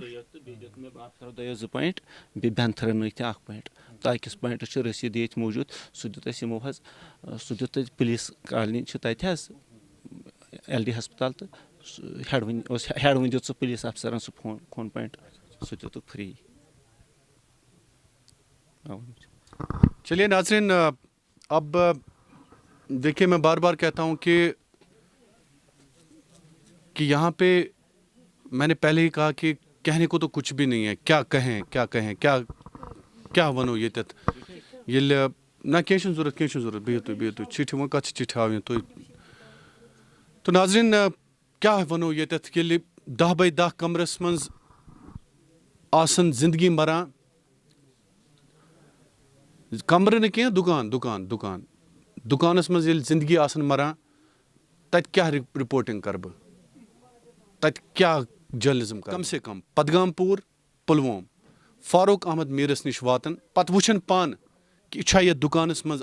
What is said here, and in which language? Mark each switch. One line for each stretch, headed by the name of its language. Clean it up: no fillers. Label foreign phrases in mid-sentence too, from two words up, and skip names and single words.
Kashmiri: بیٚیہِ دیُت مےٚ بابتھٕرو دۄیو 2 پوینٹ بیٚیہِ بینتھرن نٕکۍ تہِ 1 پوینٹ تہٕ أکِس پوینٹس چھِ رٔسیٖد ییٚتہِ موٗجوٗد سُہ دیُت اَسہِ یِمو حظ سُہ دیُت تَتہِ پُلیٖس کالنی چھِ تَتہِ حظ LD ہسپتال تہٕ ہیڈوٕنۍ اوس ہیڈوٕنۍ دیُت سُہ پُلیٖس افسرن سُہ خوٗن پوینٹ سُہ دِتُکھ فری.
Urdu: چلیے ناظرین اب دیکھیے میں بار بار کہتا ہوں کہ یہاں پہ میں نے پہلے ہی کہا کہ کہنے کو تو کچھ بھی نہیں ہے کیا کہیں
Kashmiri: کیا ونو ییٚتٮ۪تھ ییٚلہِ نہ کینٛہہ چھُنہٕ ضروٗرت بِہِو تُہۍ چِٹھِ وۄنۍ کَتھ چھِ چِٹھِ ہاوٕنۍ تُہۍ تو ناظریٖن کیٛاہ وَنو ییٚتٮ۪تھ ییٚلہِ 10 by 10 کمرس منٛز آسان زندگی مران کمرٕ نہٕ کینٛہہ دُکانس منٛز ییٚلہِ زندگی آسان مران تَتہِ کیٛاہ رِپوٹِنٛگ کَرٕ بہٕ تَتہِ کیٛاہ جٔرنلِزم کم سے کم پدگام پوٗر پُلووم فاروق احمد میٖرس نِش واتان پتہٕ وٕچھان پانہٕ کہِ یہِ چھا یتھ دُکانس منٛز